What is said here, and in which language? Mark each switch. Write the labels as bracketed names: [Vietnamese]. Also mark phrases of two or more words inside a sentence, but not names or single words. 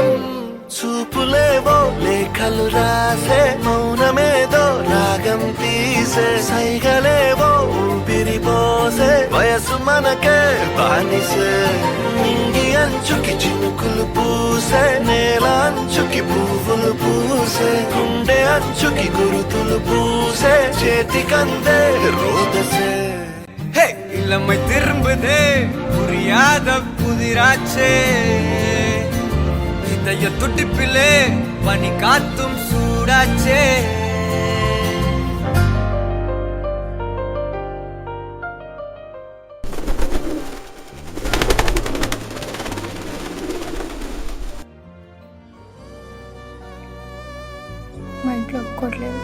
[Telugu] చూపులేవో లేఖలు రాసే, మౌనమేదో రాగం తీసే, సైగలేవో ఊపిరిపోసే, వయసు మనకే బానిసే. నింగి అంచుకి చినుకులు పూసే, నేల అంచుకి పువ్వులు పూసే, గుండె అంచుకి గురుతులు పూసే, చేతికందే రోదసే. [Tamil] இளமை திரும்புதே புரியாத புதிராச்சே, இதய துடிப்பிலே பனி காத்தும் சூடாச்சே. [Telugu] మా ఇంట్లో ఒప్పుకోవట్లేదు.